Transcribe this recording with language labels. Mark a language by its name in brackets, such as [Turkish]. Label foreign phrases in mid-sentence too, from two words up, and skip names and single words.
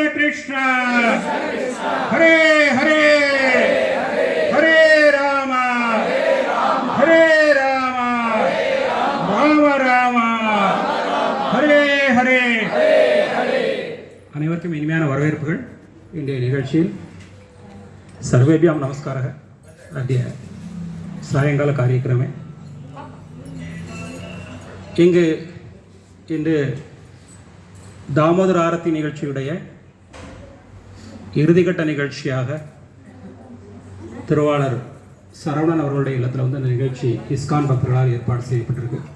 [Sanskrit] कृष्ण हरे हरे हरे राम हरे राम राम राम हरे हरे. [Tamil] அனைவருக்கும் இனிமையான வரவேற்புகள். இன்றைய நிகழ்ச்சியில் [Sanskrit] सर्वेभ्याम् नमस्कारक अद्य सायङ्काल कार्यक्रमे [Tamil] இங்கு இன்று தாமோதர ஆரத்தி நிகழ்ச்சியுடைய இறுதிக்கட்ட நிகழ்ச்சியாக திருவாளர் சரவணன் அவர்களுடைய இல்லத்தில் இந்த நிகழ்ச்சி இஸ்கான் பக்தர்களால் ஏற்பாடு செய்யப்பட்டிருக்கு.